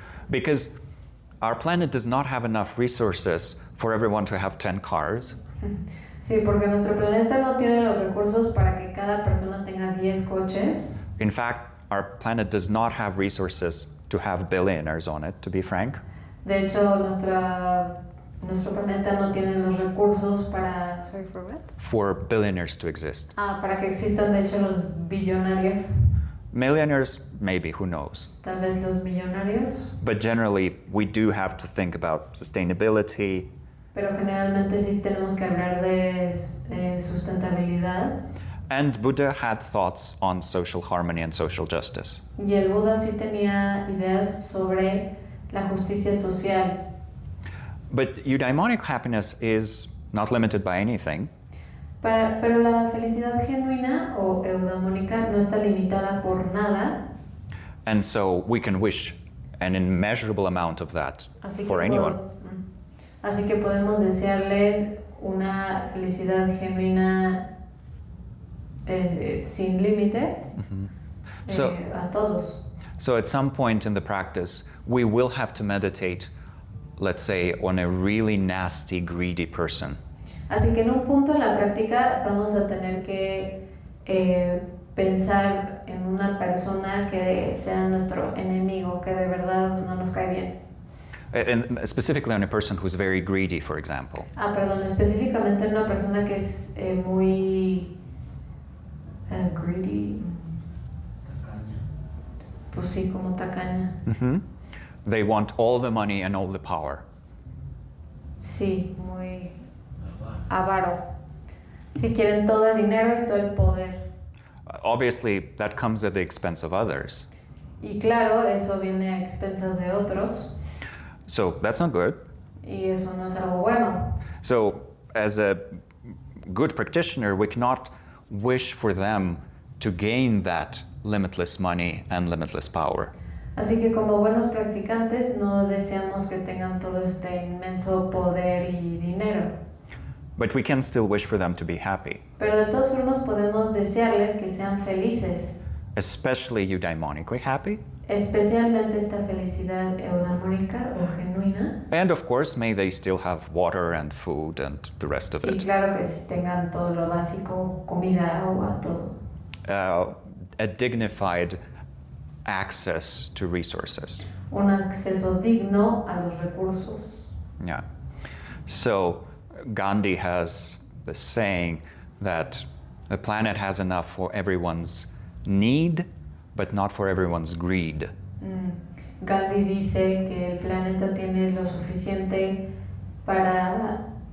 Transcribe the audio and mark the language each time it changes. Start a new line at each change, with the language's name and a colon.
English: Because our planet does not have enough resources for everyone to have 10 cars.
Spanish: Sí, porque nuestro planeta no tiene los recursos para que cada persona tenga 10 coches.
English: In fact, our planet does not have resources to have billionaires on it, to be frank.
Spanish: De hecho, nuestro planeta no tiene los recursos para...
English: Sorry, for what? For billionaires to exist.
Spanish: Para que existan, de hecho, los billonarios.
English: Millionaires, maybe, who knows.
Spanish: Tal vez los millonarios.
English: But generally, we do have to think about sustainability.
Spanish: Pero generalmente sí tenemos que hablar de sustentabilidad.
English: And Buddha had thoughts on social harmony and social justice.
Spanish: Y el Buda sí tenía ideas sobre la justicia social.
English: But eudaimonic happiness is not limited by anything.
Spanish: Pero la felicidad genuina o eudamónica no está limitada por nada.
English: And so we can wish an immeasurable amount of that for anyone.
Spanish: Así que podemos desearles una felicidad genuina sin límites a todos.
English: So at some point in the practice, we will have to meditate, let's say, on a really nasty, greedy person.
Spanish: Así que en un punto en la práctica vamos a tener que pensar en una persona que sea nuestro enemigo, que de verdad no nos cae bien.
English: And specifically on a person who's very greedy, for example.
Spanish: Perdón, específicamente en una persona que es muy greedy. Tacaña. Pues sí, como tacaña. Mm-hmm.
English: They want all the money and all the power.
Spanish: Sí, muy avaro. Sí, quieren todo el dinero y todo el poder.
English: Obviously, that comes at the expense of others.
Spanish: Y claro, eso viene a expensas de otros.
English: So that's not good.
Spanish: Y eso no es algo bueno.
English: So as a good practitioner, we cannot wish for them to gain that limitless money and limitless power.
Spanish: Así que como buenos practicantes no deseamos que tengan todo este inmenso poder y dinero.
English: But we can still wish for them to be happy,
Spanish: Pero de todas formas podemos desearles que sean felices,
English: especially eudaimonically happy.
Spanish: especialmente esta felicidad eudamónica o genuina.
English: And of course, may they still have water and food and the rest of
Spanish: Y
English: it.
Spanish: claro que si tengan todo lo básico, comida, agua, todo. A dignified access to resources. Un acceso digno a los recursos.
English: Yeah. So Gandhi has the saying that the planet has enough for everyone's need, but not for everyone's greed.
Spanish: Gandhi dice que el planeta tiene lo suficiente para...